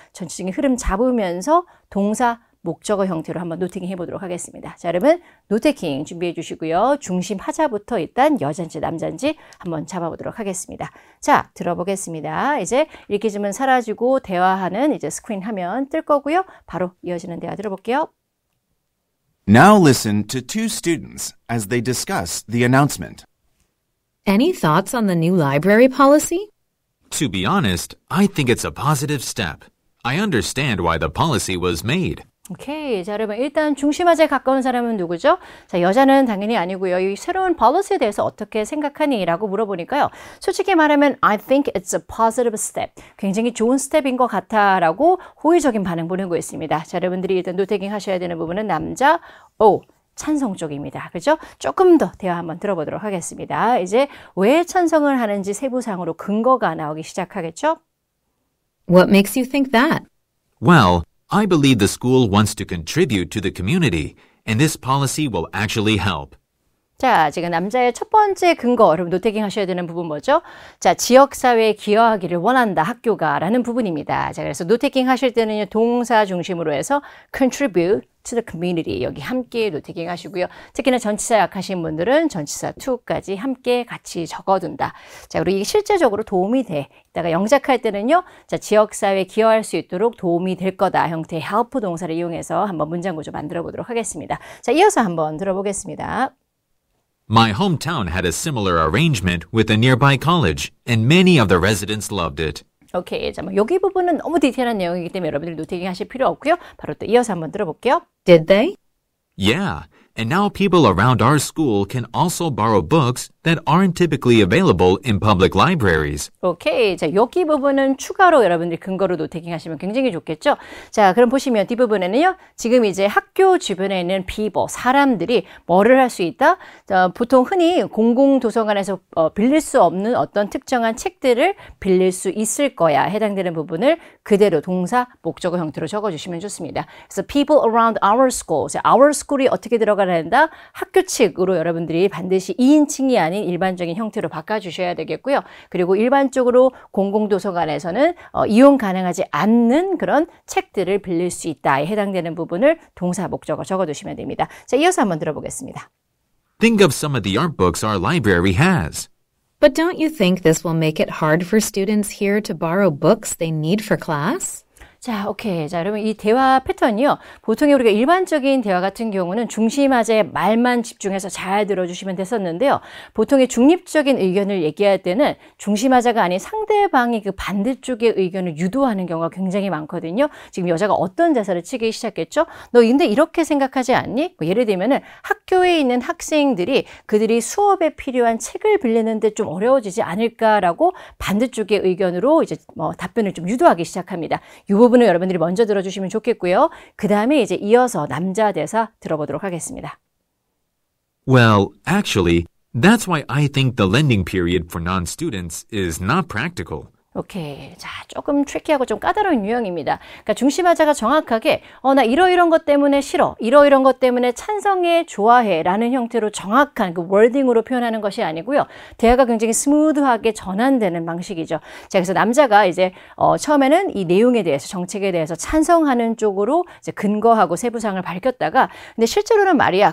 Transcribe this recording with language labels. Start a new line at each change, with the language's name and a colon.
Korean: 전체적인 흐름 잡으면서 동사, 목적어 형태로 한번 노테킹 해보도록 하겠습니다. 자, 여러분 노테킹 준비해 주시고요. 중심하자부터 일단 여잔지 남잔지 한번 잡아보도록 하겠습니다. 자, 들어보겠습니다. 이제 이렇게 쯤은 사라지고 대화하는 이제 스크린 화면 뜰 거고요. 바로 이어지는 대화 들어볼게요.
English: Now listen to two students as they discuss the announcement. Any thoughts on the new library policy? To be honest, I think it's a positive step. I understand why the policy was made.
Korean: 오케이. 자, 여러분 일단 중심하자에 가까운 사람은 누구죠? 자, 여자는 당연히 아니고요. 이 새로운 policy에 대해서 어떻게 생각하니? 라고 물어보니까요. 솔직히 말하면
English: I think it's a positive step.
Korean: 굉장히 좋은 스텝인 것 같아 라고 호의적인 반응 보내고 있습니다. 자, 여러분들이 일단 노테킹 하셔야 되는 부분은 남자, O. 찬성 쪽입니다. 그죠? 조금 더 대화 한번 들어보도록 하겠습니다. 이제 왜 찬성을 하는지 세부상으로 근거가 나오기 시작하겠죠?
English: What makes you think that? Well, I believe the school wants to contribute to the community, and this policy will actually help.
Korean: 자, 지금 남자의 첫 번째 근거, 여러분 노테킹 하셔야 되는 부분 뭐죠? 자, 지역사회에 기여하기를 원한다, 학교가 라는 부분입니다. 자, 그래서 노테킹 하실 때는요, 동사 중심으로 해서
English: contribute to the community,
Korean: 여기 함께 노테킹 하시고요. 특히나 전치사 약하신 분들은 전치사 to까지 함께 같이 적어둔다. 자, 그리고 이게 실제적으로 도움이 돼. 이따가 영작할 때는요, 자, 지역사회에 기여할 수 있도록 도움이 될 거다 형태의 help 동사를 이용해서 한번 문장 구조 만들어 보도록 하겠습니다. 자, 이어서 한번 들어보겠습니다.
English: My hometown had a similar arrangement with a nearby college, and many of the residents loved it.
Korean: 오케이. 자, 뭐 여기 부분은 너무 디테일한 내용이기 때문에 여러분들이 노테킹 하실 필요 없고요. 바로 또 이어서 한번 들어볼게요.
English: Did they? Yeah, and now people around our school can also borrow books that aren't typically available in public libraries.
Korean: 오케이. 자, 여기 부분은 추가로 여러분들이 근거로 노테킹 하시면 굉장히 좋겠죠? 자, 그럼 보시면 뒷부분에는요, 지금 이제 학교 주변에 있는 people, 사람들이 뭐를 할 수 있다? 자, 보통 흔히 공공도서관에서 빌릴 수 없는 어떤 특정한 책들을 빌릴 수 있을 거야. 해당되는 부분을 그대로 동사, 목적어 형태로 적어주시면 좋습니다. 그래서
English: people around our school.
Korean: 자, our school이 어떻게 들어가야 한다? 학교 측으로 여러분들이 반드시 2인칭이 아닌 일반적인 형태로 바꿔주셔야 되겠고요. 그리고 일반적으로 공공도서관에서는 이용 가능하지 않는 그런 책들을 빌릴 수 있다에 해당되는 부분을 동사 목적어 적어두시면 됩니다. 자, 이어서 한번 들어보겠습니다.
English: Think of some of the art books our library has. But don't you think this will make it hard for students here to borrow books they need for class?
Korean: 자, 오케이. 자, 여러분 이 대화 패턴이요. 보통의 우리가 일반적인 대화 같은 경우는 중심하자의 말만 집중해서 잘 들어주시면 됐었는데요. 보통의 중립적인 의견을 얘기할 때는 중심하자가 아닌 상대방이 그 반대쪽의 의견을 유도하는 경우가 굉장히 많거든요. 지금 여자가 어떤 자세를 치기 시작했죠? 너 근데 이렇게 생각하지 않니? 뭐 예를 들면은 학교에 있는 학생들이 그들이 수업에 필요한 책을 빌리는데 좀 어려워지지 않을까라고 반대쪽의 의견으로 이제 답변을 좀 유도하기 시작합니다. 이 부분을 여러분들이 먼저 들어주시면 좋겠고요. 그 다음에 이제 이어서 남자 대사 들어보도록 하겠습니다.
English: Well, actually, that's why I think the lending period for non-students is not practical.
Korean: 오케이. 자, 조금 트리키하고 좀 까다로운 유형입니다. 그러니까 중심하자가 정확하게 나 이러이런 것 때문에 싫어. 이러이런 것 때문에 찬성해, 좋아해 라는 형태로 정확한 그 월딩으로 표현하는 것이 아니고요. 대화가 굉장히 스무드하게 전환되는 방식이죠. 자, 그래서 남자가 이제 처음에는 이 내용에 대해서 정책에 대해서 찬성하는 쪽으로 이제 근거하고 세부사항을 밝혔다가 근데 실제로는 말이야.